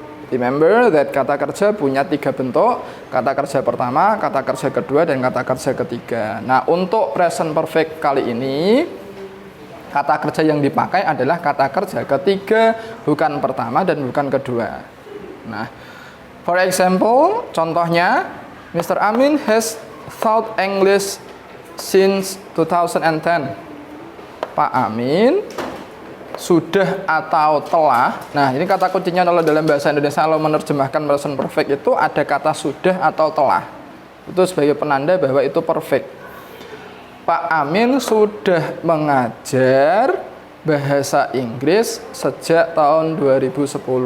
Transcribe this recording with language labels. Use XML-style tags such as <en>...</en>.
<en>Remember that</en> <id>kata kerja punya 3 bentuk: kata kerja pertama, kata kerja kedua, dan kata kerja ketiga. Nah, untuk present perfect kali ini, kata kerja yang dipakai adalah kata kerja ketiga, bukan pertama dan bukan kedua.</id> <en>Nah, for example, contohnya, Mr. Amin has taught English since 2010.</en> <id>Pak Amin sudah atau telah. Nah, ini kata kuncinya kalau dalam bahasa Indonesia kalau menerjemahkan present perfect itu ada kata sudah atau telah. Itu sebagai penanda bahwa itu perfect. Pak Amin sudah mengajar bahasa Inggris sejak tahun 2010.</id>